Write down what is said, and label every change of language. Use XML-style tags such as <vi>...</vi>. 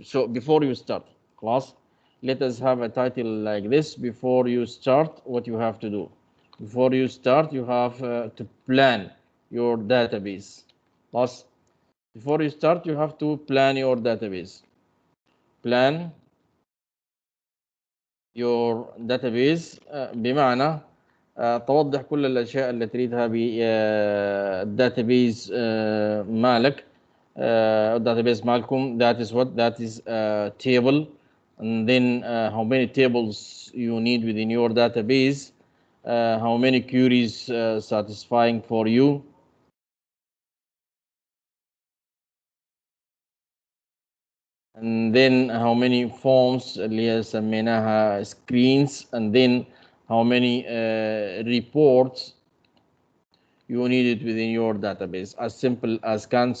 <en>So before you start, class, let us have a title like this. Before you start, what you have to do. Before you start, you have to plan your database. Plus, before you start, you have to plan your database. Plan your database</en> <ar>بمعنى توضح كل الأشياء اللي تريدها بالداتابيز مالك. الداتابيز مالكم,</ar> <en>that is what? That is a table, and then how many tables you need within your database, how many queries satisfying for you, and then how many forms</en> <ar>اللي هي سميناها</ar> <en>screens, and then how many reports you need it within your database, as simple as can.</en>